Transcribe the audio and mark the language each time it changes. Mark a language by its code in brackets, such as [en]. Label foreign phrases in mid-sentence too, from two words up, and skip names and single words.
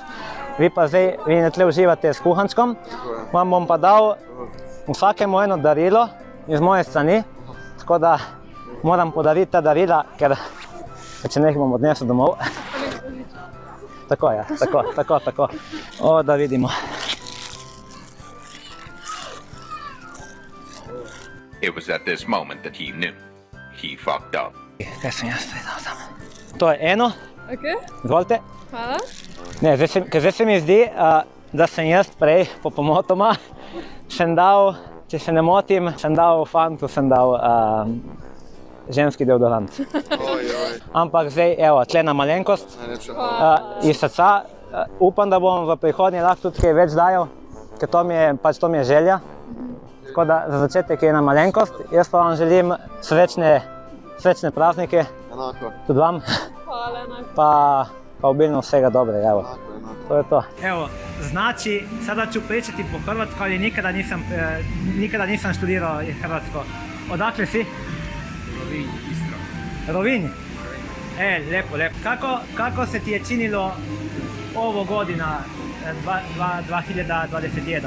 [sl] Vi pa zdaj, vi ne tle uživate s kuhančkom, vam bom pa dal vsakemu eno darilo iz moje strani, tako da moram podariti ta darila, ker če ne jih bom odnesel domov. Tako, ja, tako. O, da vidimo. [en] It was at this moment that he knew he fucked up. [sl] Kaj sem jaz predal tam? To je eno. Ok. Izvolite. Hvala. Ne, zdaj se mi zdi, da sem jaz prej, popomotoma, sem dal, če se ne motim, sem dal fantu, sem dal ženski deodorant. Ampak zdaj, evo, tlena malenkost. Iz srca upam, da bom v prihodnje lahko tudi kaj več dajal, ker to mi je želja. Tako da za začetek je ena malenkost. Jaz pa vam želim srečne praznike. Enako. Tudi vam. Hvala, enako. Pa obilno vsega dobrega, evo. Enako. To je to. [hr] Evo, znači, sada ću pričati po hrvatsko, ali nikada nisam študirao hrvatsko. Odakle si? Rovinj, Istra. Rovinj? Lepo. Kako se ti je činilo ovo godina 2021?